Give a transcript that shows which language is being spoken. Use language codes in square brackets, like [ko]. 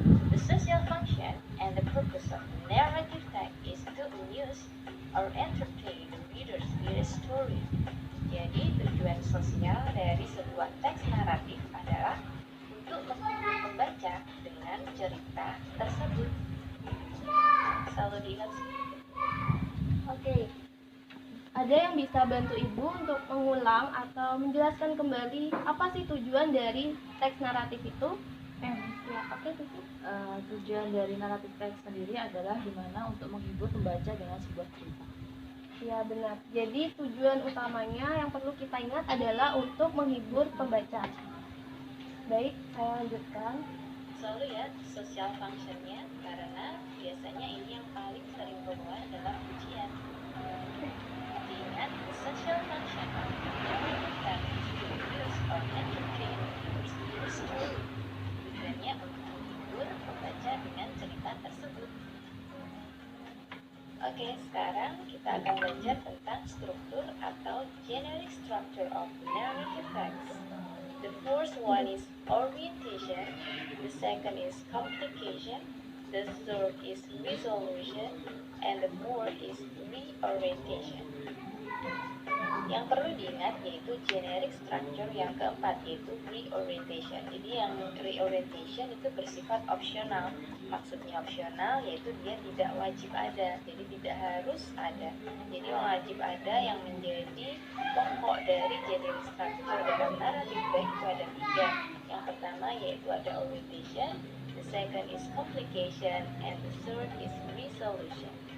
[en] The social function and the purpose of narrative text is to amuse or entertain the readers with a story. [id] Jadi tujuan sosial dari sebuah teks naratif adalah untuk menghibur pembaca dengan cerita tersebut. Selalu diingat. Oke. Ada yang bisa bantu Ibu untuk mengulang atau menjelaskan kembali apa sih tujuan dari teks naratif itu? Ya, oke, Tuti. Tujuan dari naratif teks sendiri adalah dimana untuk menghibur pembaca dengan sebuah cerita. Ya, benar. Jadi tujuan utamanya yang perlu kita ingat adalah untuk menghibur pembaca. Baik, saya lanjutkan. Selalu ya social functionnya, karena biasanya ini yang paling sering keluar dalam ujian. [en] Diingat, the social function of narrative text is to amuse or entertain readers with a story. [id] Tujuannya untuk menghibur pembaca dengan cerita tersebut. Oke, sekarang kita akan belajar tentang struktur atau [en] generic structure of narrative text. The first one is orientation, the second is complication, the third is resolution, and the fourth is reorientation. [id] Yang perlu diingat yaitu generic structure, yang keempat yaitu reorientation. Jadi yang reorientation itu bersifat opsional. Maksudnya opsional yaitu dia tidak wajib ada, jadi tidak harus ada. Jadi yang wajib ada yang menjadi pokok dari generic structure dalam narrative text itu ada 3. Yang pertama yaitu ada [en] orientation, the second is complication, and the third is resolution.